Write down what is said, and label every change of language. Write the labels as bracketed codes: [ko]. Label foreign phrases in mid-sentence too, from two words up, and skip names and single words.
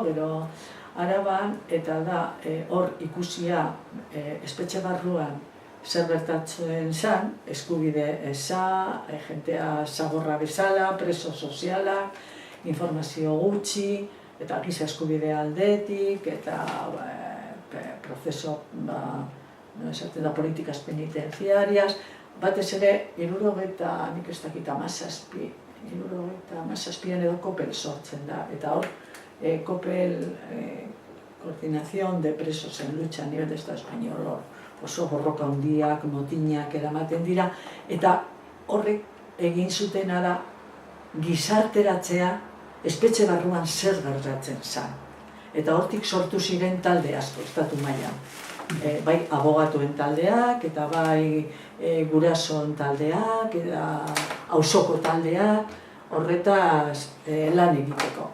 [eu] gero Araban, eta da hor ikusia espetxe barruan zer gertatzen zen, eskubide eza, jentea zagorra bezala, preso sozialak, informazio gutxi, eta giza eskubide aldetik, eta prozeso, esaten da, politikaz penitenciarias, batez ere, 70, nik ez dakit, 17an edo Kopel sortzen da, eta hor, Kopel, [es] Coordinación de Presos en Lucha a nivel de Estado Español, [eu] oso borroka handiak, motinak eramaten dira, eta horrek egin zutena da gizarteratzea espetxe barruan zer gertatzen zen. Eta hortik sortu ziren talde asko, estatu mailan. Bai abogatuen taldeak, eta bai gurasoen taldeak, eta auzoko taldeak, horretaz lan egiteko.